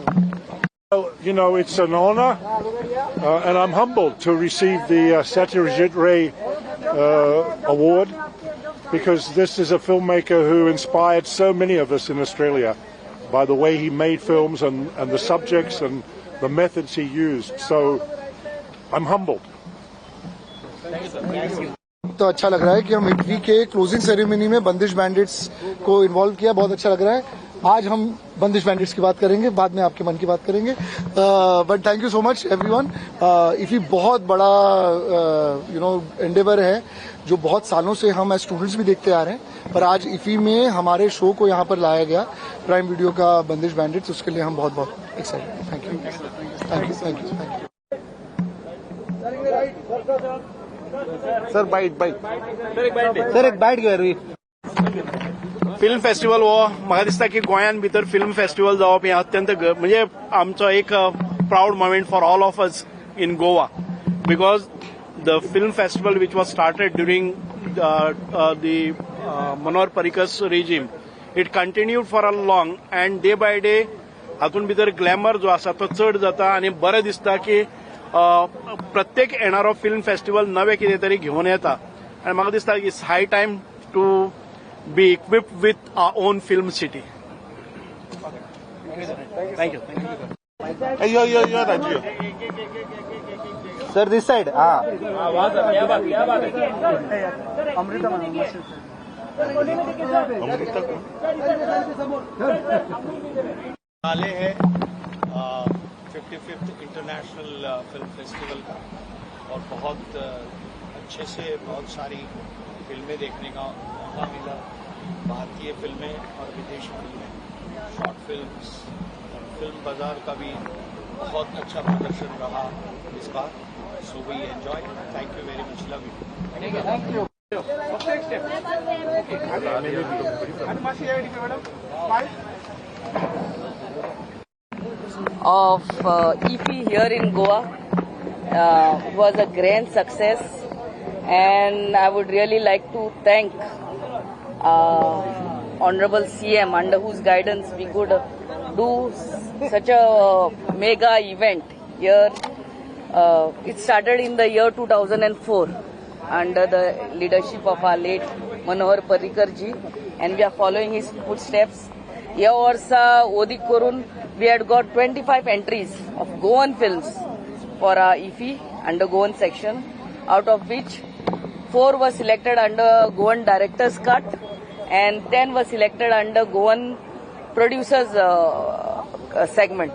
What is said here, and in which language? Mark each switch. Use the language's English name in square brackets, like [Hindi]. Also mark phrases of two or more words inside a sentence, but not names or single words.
[English] Well, you know, it's an honor, and I'm humbled to receive the Satyajit Ray award, because this is a filmmaker who inspired so many of us in Australia by the way he made films and the subjects and the methods he used. So I'm humbled. [Hindi] तो अच्छा लग रहा है कि हम IFFI के [English] closing ceremony [Hindi] में बंदिश बैंडिट्स को इन्वॉल्व किया, बहुत अच्छा लग रहा है। आज हम बंदिश बैंडिट्स की बात करेंगे, बाद में आपके मन की बात करेंगे। [English] but thank you so much everyone. [Hindi] IFFI बहुत बड़ा एंडेवर है, जो बहुत सालों से हम [English] as students [Hindi] भी देखते आ रहे हैं, पर आज IFFI में हमारे शो को यहाँ पर लाया गया, प्राइम वीडियो का बंदिश बैंडिट्स, उसके लिए हम बहुत बहुत एक्साइटेड। [English] thank you. Sir, bite. [Konkani] सर एक बाईट घेवया [English] film festival [Konkani] हो म्हाका दिसता की गोंयान भितर [English] film festival [Konkani] जावप हें अत्यंत म्हणजे आमचो एक [English] proud moment for all of us in Goa, because the film festival which was started during the Manohar Parrikar's regime, it continued for a long, and day by day [Konkani] हातून भितर ग्लॅमर जो आसा तो चड जाता, आनी बरें दिसता की प्रत्येक येणारो फिल्म फेस्टिवल नवे कितें तरी घेवन येता, आनी म्हाका दिसता [English] it's high time to be equipped with our own film city. Thank you. Hey, you're Raju. Sir, this side. Amrita ma'am. [Hindi] हाले है 55th [English] International Film Festival [Hindi] का, और बहुत अच्छे से बहुत सारी फिल्में देखने का मौका मिला। भारतीय फिल्में और विदेशी फिल्में, [English] short films, [Hindi] फिल्म बाजार का भी बहुत अच्छा प्रदर्शन रहा इस बार. [English] So we enjoy. Thank you very much. Love you. Thank you. Of IFFI here in Goa was a grand success, and I would really like to thank Honorable CM, under whose guidance we could do such a mega event here. It started in the year 2004 under the leadership of our late Manohar Parrikar ji, and we are following his footsteps. [Konkani] या वर्षा ओदिक करून [English] we had got 25 entries of Goan films for our IFFI under Goan section, out of which 4 were selected under Goan Director's Cut and 10 were selected under Goan Producers segment.